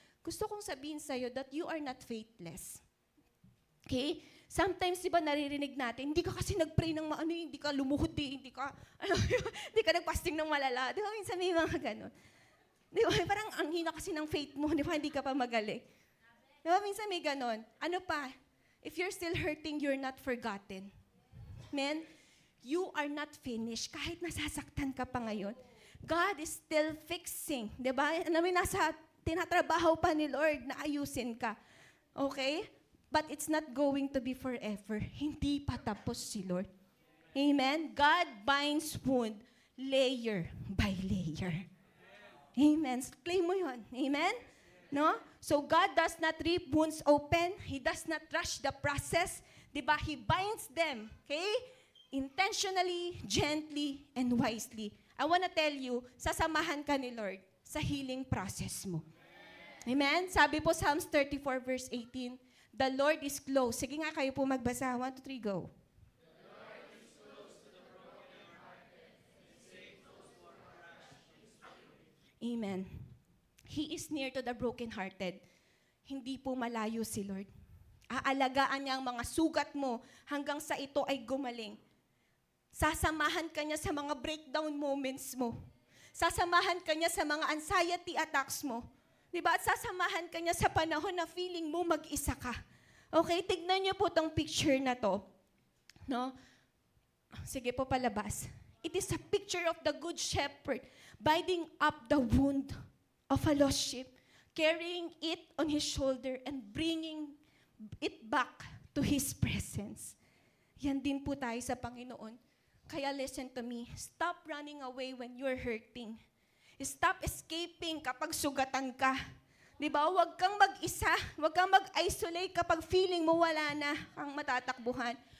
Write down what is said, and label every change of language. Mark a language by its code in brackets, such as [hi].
[tl] Gusto kong sabihin sa'yo [en] that you are not faithless. Okay? [tl] Sometimes, di ba, naririnig natin, hindi ka kasi nag-pray ng maano, hindi ka lumuhod, hindi ka nag-fasting ng malala. Di ba, minsan may mga ganun. Di ba, parang ang hina kasi ng faith mo, di ba, hindi ka pa magaling. Di ba, minsan may ganun. Ano pa? [en] If you're still hurting, you're not forgotten. Amen? You are not finished. [tl] Kahit nasasaktan ka pa ngayon, [en] God is still fixing. Di ba? [tl] Alam mo, tinatrabaho pa ni Lord na ayusin ka. Okay? [en] But it's not going to be forever. [tl] Hindi pa tapos si Lord. [en] Amen? God binds wound layer by layer. Amen? Claim mo yun. Amen? No? So God does not rip wounds open. He does not rush the process. Diba? He binds them. Okay? Intentionally, gently, and wisely. I wanna tell you, [tl] sasamahan ka ni Lord [en] sa healing process mo. Amen? [tl] Sabi po [en] Psalms 34 verse 18, the Lord is close. [tl] Sige nga kayo po magbasa. 1, 2, 3, go. [en] Amen. He is near to the brokenhearted. [tl] Hindi po malayo si Lord. Aalagaan niya ang mga sugat mo hanggang sa ito ay gumaling. Sasamahan ka niya sa mga breakdown moments mo. Sasamahan ka niya sa mga anxiety attacks mo. Diba? At sasamahan ka niya sa panahon na feeling mo mag-isa ka. Okay, tignan niyo po tong picture na to. No? Sige po, palabas. [en] It is a picture of the good shepherd binding up the wound of a lost sheep, carrying it on his shoulder and bringing it back to his presence. [tl] Yan din po tayo sa Panginoon. Kaya [en] listen to me. Stop running away when you're hurting. Stop escaping [tl] kapag sugatan ka. Di ba? Huwag kang mag-isa. Huwag kang mag-isolate kapag feeling mo wala na ang matatakbuhan.